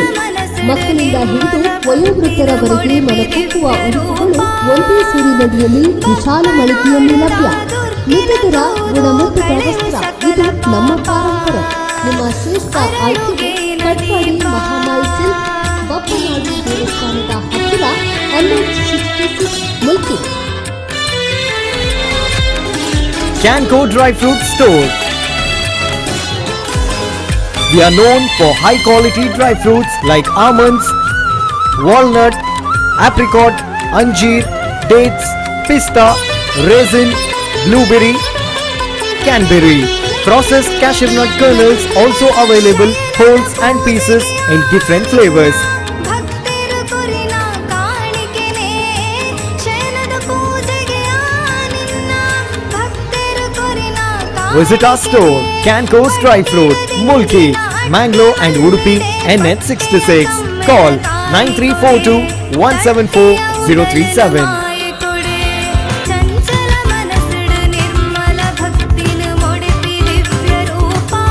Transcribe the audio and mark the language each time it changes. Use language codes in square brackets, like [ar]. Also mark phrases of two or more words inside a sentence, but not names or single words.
[kn] ಮಕ್ಕಳಿಂದ ಹಿಡಿದು ವಯೋವೃದ್ಧರವರೆಗೆ ಮನಕೊಪ್ಪುವ ಉಡುಪುಗಳು ಒಂದೇ ಸೂರಿನಡಿಯಲ್ಲಿ ವಿಶಾಲ ಮಳಿಗೆಯಲ್ಲಿ ಲಭ್ಯ. ಮಿತದರ ಗುಣಮಟ್ಟದ ವಸ್ತ್ರ ಇದು ನಮ್ಮ ಪಾರಂಪರೆ. ನಿಮ್ಮ ಶ್ರೇಷ್ಠ ಆಯ್ಕೆಗೆ ಕಟ್ಪಾಡಿ ಮಹಾಮಾಯಿ ಸಿಲ್ಕ್, ಬಪ್ಪನಾಡು ದೇವಸ್ಥಾನದ ಹತ್ತಿರ NH66 ಮುಲ್ಕಿ. [en] Canco Dry Fruit Store. We are known for high quality dry fruits like almonds, walnut, apricot, anjeer, dates, pista, raisin, blueberry, canberry. Processed cashew nut kernels also available wholes and pieces in different flavors. [tcy] ಭಕ್ತರು ಕುರಿನ ಕಾಣಿಕೆನೆ ಶರಣದ ಪೂಜೆಗೆ ಆನಿನ್ನ ಭಕ್ತರು ಕುರಿನ [en] Visit our store, Canco's Dry Fruit, Mulki, Mangalore and Udupi, NH66. Call 9342 174 037. [tcy] ಚಂಚಲ ಮನಸ್ಸುಡು ನಿರ್ಮಲ ಭಕ್ತಿನ ಮೊಡಿಪಿ ದಿವ್ಯ ರೂಪ